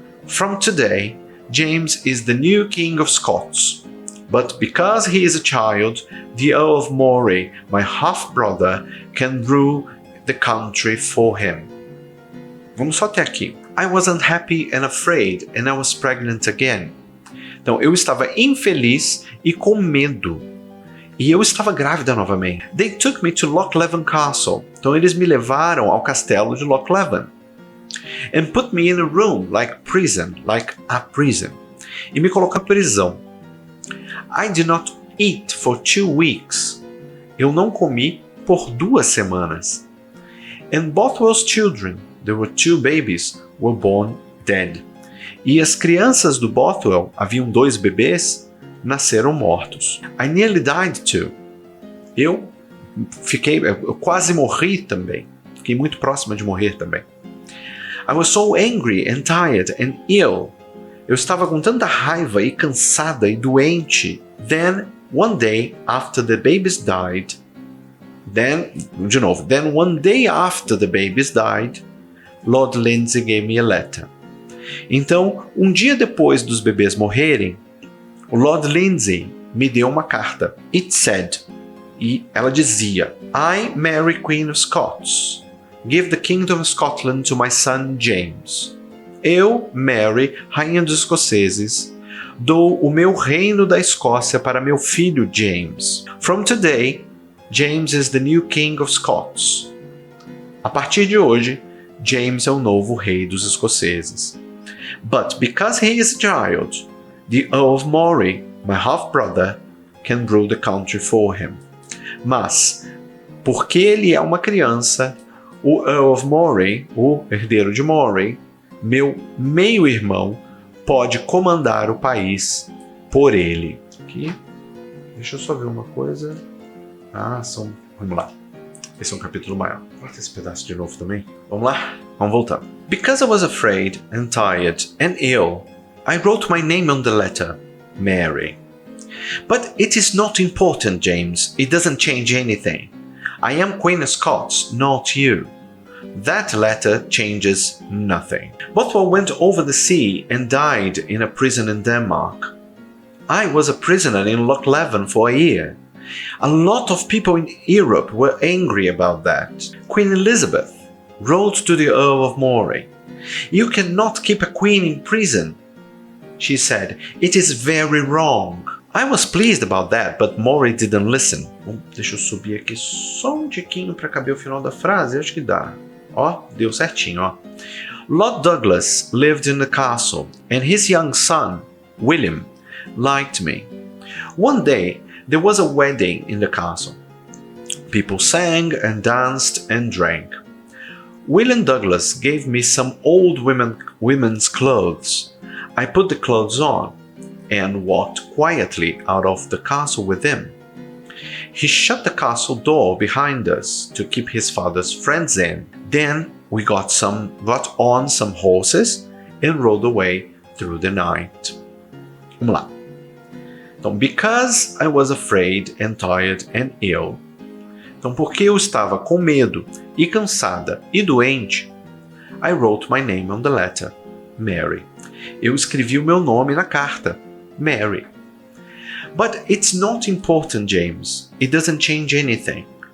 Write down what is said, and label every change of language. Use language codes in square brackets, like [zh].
[en] From today, James is the new King of Scots. But because he is a child, the Earl of Moray, my half-brother, can rule the country for him." [pt] Vamos só até aqui. [en] I wasn't happy and afraid and I was pregnant again. [pt] Então, eu estava infeliz e com medo. E eu estava grávida novamente. [en] They took me to Loch Leven Castle. [pt] Então, eles me levaram ao castelo de Loch Leven. [en] And put me in a room like a prison. [pt] E me colocaram em prisão. [en] I did not eat for 2 weeks. [pt] Eu não comi por 2 semanas. [en] And Bothwell's children, there were 2 babies, were born dead. [pt] E as crianças do Bothwell, haviam 2 bebês, nasceram mortos. [en] I nearly died too. [pt] Eu quase morri também. Fiquei muito próxima de morrer também. [en] I was so angry and tired and ill. [pt] Eu estava com tanta raiva e cansada e doente. [en] Then one day after the babies died, then one day after the babies died, Lord Lindsay gave me a letter. [pt] Então, um dia depois dos bebês morrerem, o Lord Lindsay me deu uma carta. [en] It said, [pt] e ela dizia, [en] I, Mary, Queen of Scots, give the kingdom of Scotland to my son James. [pt] Eu, Mary, rainha dos escoceses, dou o meu reino da Escócia para meu filho James. [en] From today, James is the new king of Scots. [pt] A partir de hoje, James é o novo rei dos escoceses. [en] But because he is a child, the Earl of Moray, my half-brother, can rule the country for him. [pt] Mas, porque ele é uma criança, o Earl of Moray, o herdeiro de Moray, meu meio-irmão, pode comandar o país por ele. Aqui, deixa eu só ver uma coisa. Vamos lá. Esse é um capítulo maior. Bota esse pedaço de novo também. Vamos lá? Vamos voltar. [en] Because I was afraid and tired and ill, I wrote my name on the letter, Mary. But it is not important, James. It doesn't change anything. I am Queen of Scots, not you. That letter changes nothing. Bothwell went over the sea and died in a prison in Denmark. I was a prisoner in Loch Leven for a year. A lot of people in Europe were angry about that. Queen Elizabeth wrote to the Earl of Moray, "You cannot keep a queen in prison." She said, "It is very wrong." I was pleased about that, but Moray didn't listen. [pt] Deixa eu subir aqui só um tiquinho para caber o final da frase, acho que dá. Ó, deu certinho, ó. [en] Lord Douglas lived in the castle, and his young son, William, liked me. One day, there was a wedding in the castle. People sang and danced and drank. William Douglas gave me some old women's clothes. I put the clothes on and walked quietly out of the castle with him. He shut the castle door behind us to keep his father's friends in. Then we got on some horses and rode away through the night. [pt] Vamos lá. [en] Então, because I was afraid and tired and ill. [pt] Então, porque eu estava com medo e cansada e doente, [en] I wrote my name on the letter, Mary. [pt] Eu escrevi o meu nome na carta, Mary. [en] But it's not important, James. It doesn't change anything.